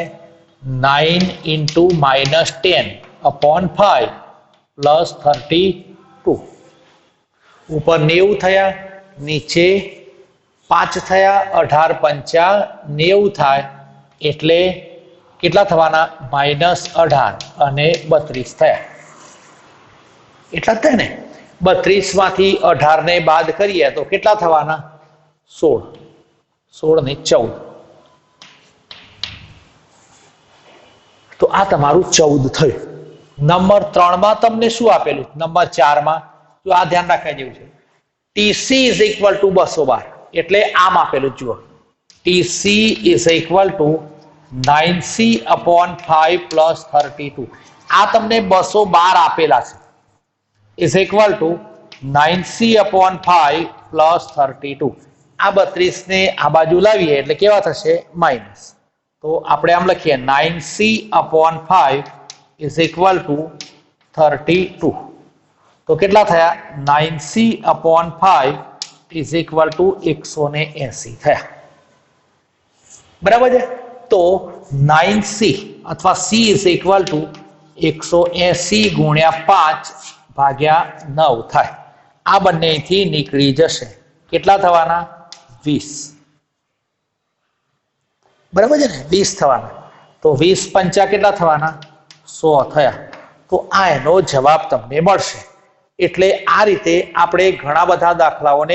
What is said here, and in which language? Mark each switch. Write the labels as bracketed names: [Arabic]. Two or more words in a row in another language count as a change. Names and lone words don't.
[English] 9 into -10 upon 5 plus 32 [Gujarati] ઉપર 90 થયા નીચે 5 થયા 18 પંચા 90 થાય એટલે કેટલા થવાના -18 અને 32 થયા એટલા જ થાય ને 32 માંથી 18 ને બાદ કરીએ તો કેટલા થવાના 16 ને 14 તો આ તમારું 14 થયું નંબર 3 માં તમને શું આપેલું નંબર 4 માં જો આ ધ્યાન રાખવા જેવું છે [English] TC is equal to 212 [Gujarati] એટલે આમ આપેલું જુઓ [English] TC is equal to 9C upon 5 plus 32 [Gujarati] આ તમને 212 આપેલા છે [English] is equal to 9C upon 5 plus 32 [Gujarati] આ 32 ને આ બાજુ લાવીએ એટલે કેવા થશે માઇનસ તો આપણે આમ લખીએ [English] 9C upon 5 is equal to 32 [Gujarati] તો કેટલા થયા [English] 9C upon 5 is equal to 180 [Gujarati] થયા બરાબર છે તો 9C અથવા [English] C is equal to 180 [Gujarati] ગુણ્યા 5 ભાગ્યા 9 થાય આ બંનેથી નીકળી જશે કેટલા થવાના 20 બરાબર છે ને 20 થવાના તો 20 પંચા કેટલા થવાના 100 થયા તો આ એનો જવાબ તમને મળશે એટલે આ રીતે આપણે ઘણા બધા દાખલાઓને